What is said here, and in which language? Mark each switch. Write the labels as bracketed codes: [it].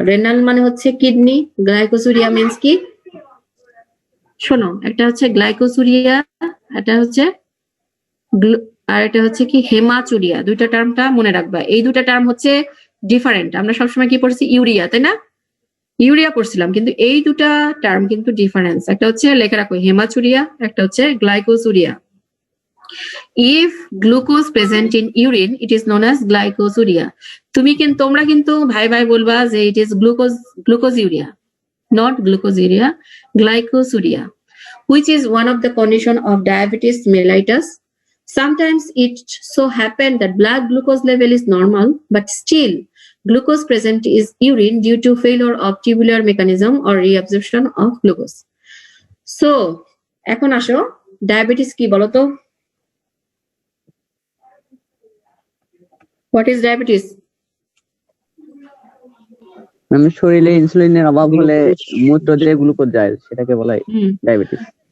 [bn] Renal মানে হচ্ছে kidney, glycosuria means কি? শোনো, একটা হচ্ছে গ্লাইকোসুরিয়া, এটা হচ্ছে আর এটা হচ্ছে কি হেমাচুরিয়া। দুইটা টার্মটা মনে রাখবা, এই দুটা টার্ম হচ্ছে ডিফারেন্ট। আমরা সবসময় কি পড়ছি, ইউরিয়া, তাই না? ইউরিয়া পড়ছিলাম, কিন্তু এই দুটা টার্ম কিন্তু ডিফারেন্স। একটা হচ্ছে লেখা রাখো হেমাচুরিয়া, একটা হচ্ছে glycosuria. [en] If glucose present in urine, it is known as glycosuria. [bn] তোমরা কিন্তু ভাই ভাই বলবা যে [en] it is glucoseuria, not glucosuria, glycosuria, which is one of the condition of diabetes mellitus. Sometimes it so happen that blood glucose level is normal, but still glucose present is urine due to failure of tubular mechanism or reabsorption of glucose. [bn] So, এখন আসো, diabetes কি বলো তো? [en] What is diabetes? [bn] Ma'am, শরীরে ইনসুলিনের অভাব হলে মূত্র দিয়ে গ্লুকোজ যায়, সেটাকে বলা হয় ডায়াবেটিস।